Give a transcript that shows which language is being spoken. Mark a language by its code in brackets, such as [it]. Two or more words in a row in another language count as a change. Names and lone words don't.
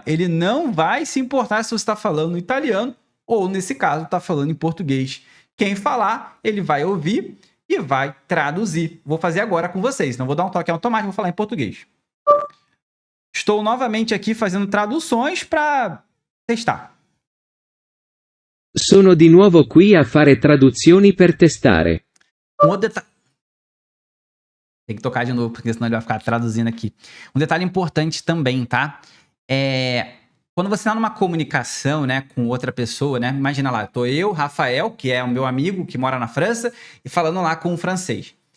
[pt] Ele não vai se importar se você está falando italiano ou, nesse caso, está falando em português. Quem falar, ele vai ouvir e vai traduzir. Vou fazer agora com vocês. Não vou dar um toque automático, vou falar em português. Estou novamente aqui fazendo traduções para testar. [it] Sono di nuovo qui a fare traduzioni per testare. [pt] Tem que tocar de novo, porque senão ele vai ficar traduzindo aqui. Um detalhe importante também, tá? Quando você está numa comunicação, né, com outra pessoa, né? Imagina lá, tô eu, Rafael, que é o meu amigo que mora na França, e falando lá com um francês.